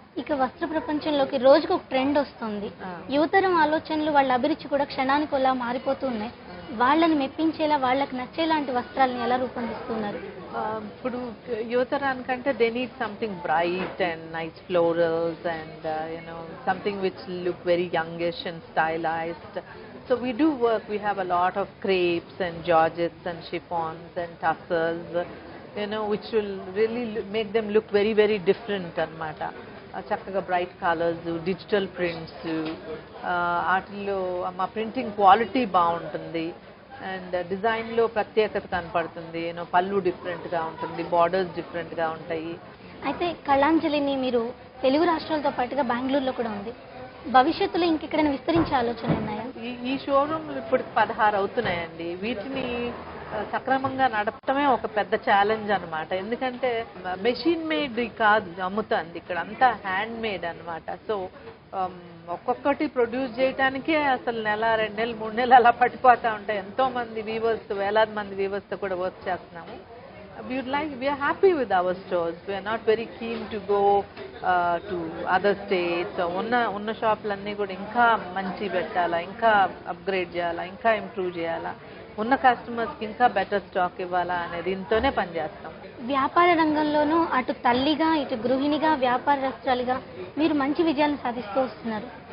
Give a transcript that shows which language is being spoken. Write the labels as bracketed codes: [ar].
[te] ఇక వస్త్ర ప్రపంచంలోకి రోజుకు ఒక ట్రెండ్ వస్తుంది. యువతరం ఆలోచనలు వాళ్ళ అభిరుచి కూడా క్షణానికి అలా మారిపోతూ ఉన్నాయి. వాళ్ళని మెప్పించేలా వాళ్ళకి నచ్చేలాంటి వస్త్రాలను ఎలా రూపొందిస్తున్నారు? [en] ఇప్పుడు యువతరానికంటే they need something bright and nice florals and something which look very youngish and stylised. So we do work, we have a lot of crepes and georgettes and chiffons and tussars, which will really make them look very, very different anamata. [te] చక్కగా bright colours, digital prints, వాటిల్లో మా printing quality బాగుంటుంది and డిజైన్లో ప్రత్యేకత కనపడుతుంది. పళ్ళు డిఫరెంట్గా ఉంటుంది, బార్డర్స్ డిఫరెంట్గా ఉంటాయి. అయితే కళాంజలిని మీరు తెలుగు రాష్ట్రాలతో పాటుగా బెంగళూరులో కూడా ఉంది. భవిష్యత్తులో ఇంకెక్కడైనా విస్తరించే ఆలోచనలు ఉన్నాయా? ఈ షోరూమ్లు ఇప్పుడు 16 అవుతున్నాయండి. వీటిని సక్రమంగా నడపటమే ఒక పెద్ద ఛాలెంజ్ అనమాట. ఎందుకంటే మెషిన్ మేడ్ కాదు అమ్ముతుంది, ఇక్కడ అంతా హ్యాండ్ మేడ్ అనమాట. సో ఒక్కొక్కటి ప్రొడ్యూస్ చేయడానికే అసలు నెల, 2 నెలలు, 3 నెలలు అలా పట్టిపోతూ ఉంటాయి. ఎంతో మంది వీవర్స్, వేలాది మంది వీవర్స్తో కూడా వర్క్ చేస్తున్నాము. [en] we are happy with our stores. We are not very keen to go to other states. [te] ఉన్న షాపులన్నీ కూడా ఇంకా మంచి పెట్టాలా, ఇంకా అప్గ్రేడ్ చేయాలా, ఇంకా ఇంప్రూవ్ చేయాలా, ఉన్న కస్టమర్స్కి ఇంకా బెటర్ స్టాక్ ఇవ్వాలా అనేది దీంతోనే పనిచేస్తాం. వ్యాపార రంగంలోనూ అటు తల్లిగా, ఇటు గృహిణిగా, వ్యాపారస్తురాలిగా మీరు మంచి విజయాలను సాధిస్తూ వస్తున్నారు.